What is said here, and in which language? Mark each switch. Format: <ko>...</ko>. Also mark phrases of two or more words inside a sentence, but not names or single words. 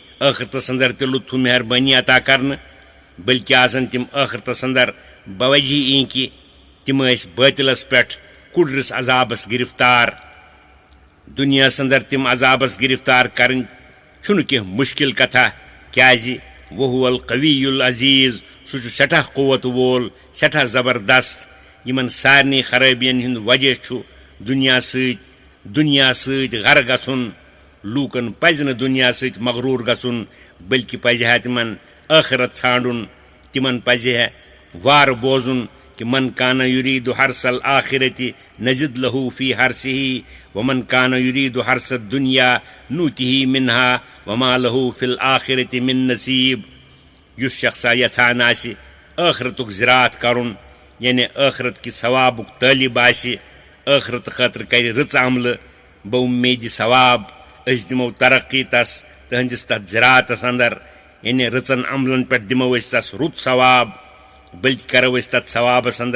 <ks>ٲخرتس اندر تہِ لطف مہربٲنی عطا کرنہٕ بلکہِ آسن تِم ٲخرتس اندر بوجہ یی کہِ تِم ٲسۍ بٲطلس پٮ۪ٹھ کُڑرِس عذابس گرفتار دُنیاہس اندر تِم عذابس گرفتار کرٕنۍ چھُنہٕ کینٛہہ مُشکِل کتھا کیازِ</ks> <ar>وہو القوی العزیز</ar> <ks>سُہ چھُ سٮ۪ٹھاہ قوت وول سٮ۪ٹھاہ زبردست یِمن سارنٕے خرٲبین ہُنٛد وجہ چھُ دُنیا سۭتۍ غرٕ گژھُن لوٗکن پزِ نہٕ دُنیا سۭتۍ مغروٗر گژھُن بلکہِ پزِ ہا تِمن ٲخرت ژھانڈُن تِمن پزِ ہا وارٕ بوزُن کہ</ks> <ar>من کان یریٖد حرث الآخرۃ نزد لہ فی حرثہ ومن کان یریٖد حرث الدنیا نوٗتِہ منہا وما لہ فی الآخرۃ من نصیب</ar> <ks>یُس شخصا یژھان آسہِ ٲخرتُک زِراعت کرُن یعنی ٲخرت کہِ ثوابُک طٲلب آسہِ ٲخرت خٲطرٕ کرِ رٕژ عملہٕ بوٚمید ثواب أسۍ دِمو ترقی تس تہنٛدِس تتھ زِراعتس اندر یعنی رٕژن عملن پٮ۪ٹھ دِمو أسۍ تس رُت ثواب بلکہِ کرو أسۍ تتھ ثوابس اندر</ks>